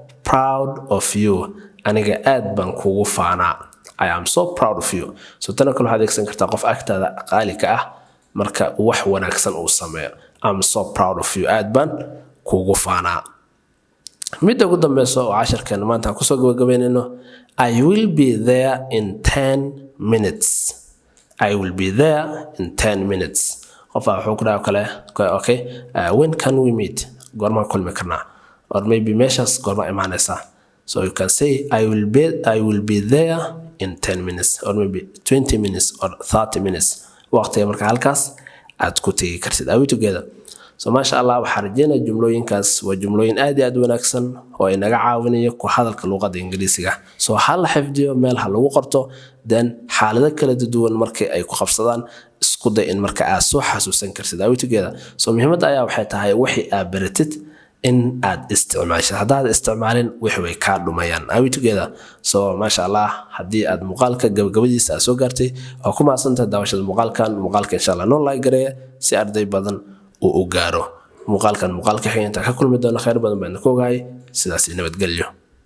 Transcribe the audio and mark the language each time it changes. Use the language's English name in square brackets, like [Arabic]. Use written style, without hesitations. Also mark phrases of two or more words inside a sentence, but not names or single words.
[English] proud of you [Somali] aniga aad baan kugu faanaa [English] I am so proud of you so [Somali] tan kale waxaad adeegsan kartaa qof agtaada qaali ka ah marka wax wanaagsan uu sameeyo [English] I'm so proud of you [Somali] aad baan kugu faanaa mid ugu dambayso oo casharkan maanta ku soo gabagabeynayno [English] I will be there in 10 minutes I will be there in 10 minutes [Somali] qof wuxuu ku dhaw kale [English] okay when can we meet [Somali] goorma kulmi karnaa [English] or maybe [Somali] meeshas goorma imaanaysa [English] so you can say I will be there in 10 minutes or maybe 20 minutes or 30 minutes [Somali] waqtiga marka halkaas aad ku tagi kartid [English] are we together so [Arabic] masha Allah [Somali] waxa rajeynaa jumlooyinkaas waa jumlooyin aad iyo aad wanaagsan oo ay naga caawinayo ku hadalka luqadda Ingiriisiga so hal xifdiyo meel ha lagu qorto then xaalado kala duwan markay ay ku qabsadaan isku day in marka aad soo xasuusan kartid [English] are we together so [Somali] muhiimadda ayaa waxay tahay wixii aad baratid in aad isticmaasho hadaad isticmaalin wixii way ka dhumayaan [English] are we together so [Arabic] masha Allah [Somali] hadii aad muuqaalka gabagabadiisa soo gaartay oo ku maasantahay daawashada muuqaalka [Arabic] insha Allah [Somali] noo like gareeya si arday badan oo gaaro muuqaalka xigeenka ka kulmi doona khayr badan baan ku ogahay sidaas nabadgelyo